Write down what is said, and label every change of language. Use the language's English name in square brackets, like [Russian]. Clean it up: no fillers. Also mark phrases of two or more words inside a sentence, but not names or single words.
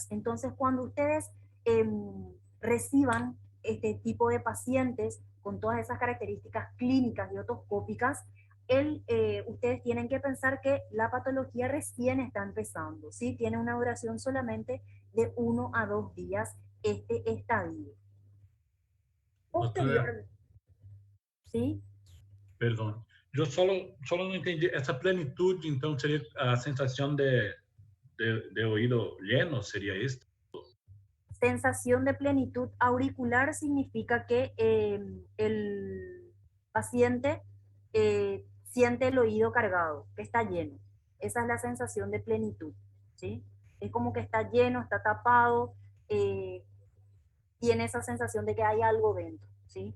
[Spanish] Entonces, cuando ustedes eh, reciban este tipo de pacientes con todas esas características clínicas y otoscópicas, ustedes tienen que pensar que la patología recién está empezando, ¿sí? Tiene una duración solamente de 1 a 2 días este estadio. [Portuguese] Doutora, [Spanish] Posterior, ¿sí? [Portuguese] perdão. Eu só não entendi. Essa plenitude, então, seria a sensação de [Spanish] oído lleno, [Portuguese] seria isso? [Spanish] Sensación de plenitud auricular significa que el paciente siente el oído cargado, que está lleno. Esa es la sensación de plenitud, ¿sí? Es como que está lleno, está tapado, eh, tiene esa sensación de que hay algo dentro, ¿sí?